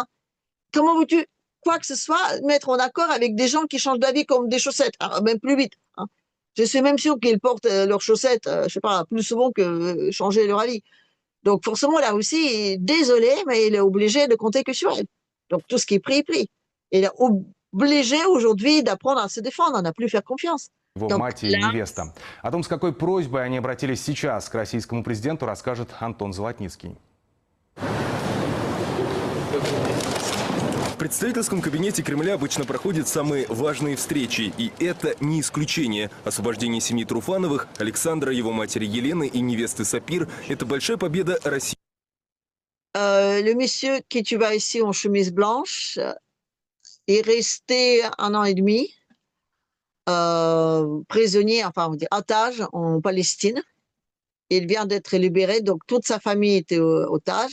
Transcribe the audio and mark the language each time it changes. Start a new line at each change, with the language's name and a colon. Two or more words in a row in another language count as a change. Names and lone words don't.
French: Comment veux-tu, quoi que ce soit, mettre en accord avec des gens qui changent d'avis comme des chaussettes, alors, même plus vite, hein. Je suis même sûr qu'ils portent leurs chaussettes, je sais pas, plus souvent que changer leur avis. Donc forcément, la Russie est désolée, mais elle est obligée de compter que sur elle. Donc tout ce qui est pris est pris. Elle est obligée aujourd'hui d'apprendre à se défendre, à ne plus faire confiance.
Russian: Его
French: Donc
Russian: мать и
French: là,
Russian: невеста. О том, с какой просьбой они обратились сейчас к российскому президенту, расскажет Антон Золотницкий. В представительском кабинете Кремля обычно проходят самые важные встречи, и это не исключение. Освобождение семьи Труфановых, Александра, его матери Елены и невесты Сапир – это большая победа России.
French: le monsieur que tu vois ici en chemise blanche est resté 1 an et demi prisonnier, enfin on dit otage en Palestine. Il vient d'être libéré, donc toute sa famille était otage.